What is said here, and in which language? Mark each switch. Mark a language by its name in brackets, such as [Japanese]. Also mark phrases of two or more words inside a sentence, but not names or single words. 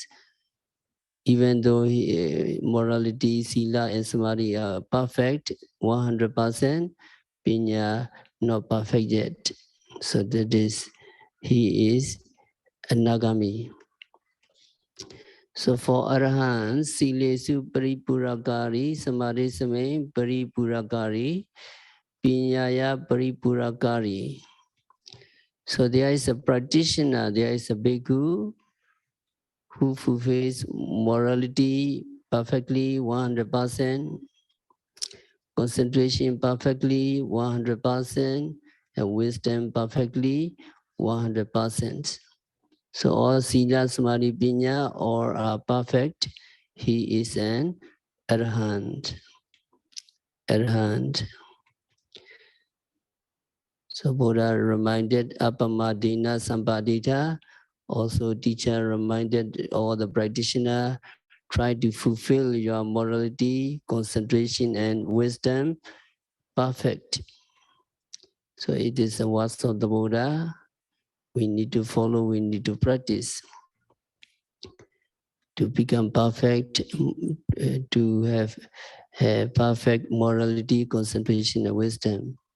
[English] Even though morality, sila, and samadhi are perfect, 100%, pinya not perfect yet. So that is, he is a Nagami. So for Arahants, [Pali] silesu paripurakari, samadhi same paripurakari, pinyaya paripurakari. [English] So there is a practitioner, there is a bhikkhu who fulfills morality perfectly, 100%, concentration perfectly, 100%, and wisdom perfectly, 100%. So all [Pali] sila, samadhi, pinya, [English] all are perfect. He is an arahant. Arahant. So Buddha reminded [Pali] Apamadina Sampadita. [English] Also teacher reminded all the practitioner, try to fulfill your morality, concentration and wisdom perfect. So it is a words of the Buddha. We need to follow, we need to practice to become perfect, to have perfect morality, concentration and wisdom.